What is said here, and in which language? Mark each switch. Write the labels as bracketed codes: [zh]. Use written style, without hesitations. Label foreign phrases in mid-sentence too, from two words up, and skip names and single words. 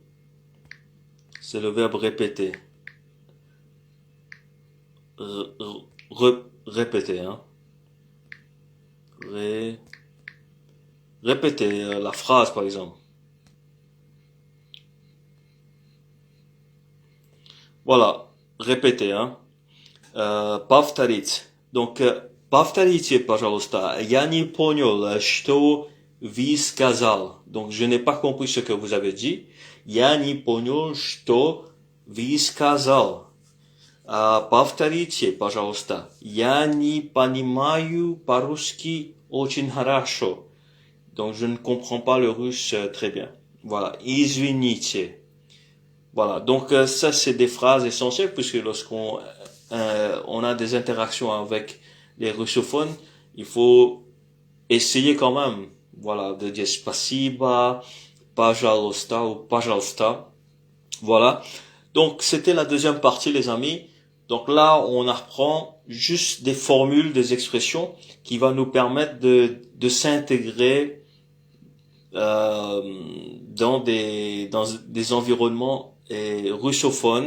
[fr] C'est le verbe répéter. Répéter, hein. Répéter la phrase, par exemple. Voilà, répéter, hein. [ru] Повторить. Donc, повторите, пожалуйста. Я не понял, что вы сказал. [fr] Donc, je n'ai pas compris ce que vous avez dit. [ru] Я не понял, что вы сказал. Повторите, пожалуйста. Я не понимаю по-русски очень хорошо. [fr] Donc, je ne comprends pas le russe très bien. Voilà. Извините. Voilà. Donc, ça, c'est des phrases essentielles puisque lorsqu'on on a des interactions avec les russophones, il faut essayer quand même, voilà, de dire [ru] спасибо, пожалуйста [fr] ou пожалуйста. Voilà. Donc, c'était la deuxième partie, les amis. Donc là, on apprend juste des formules, des expressions qui va nous permettre de s'intégrer dans des environnements russophones.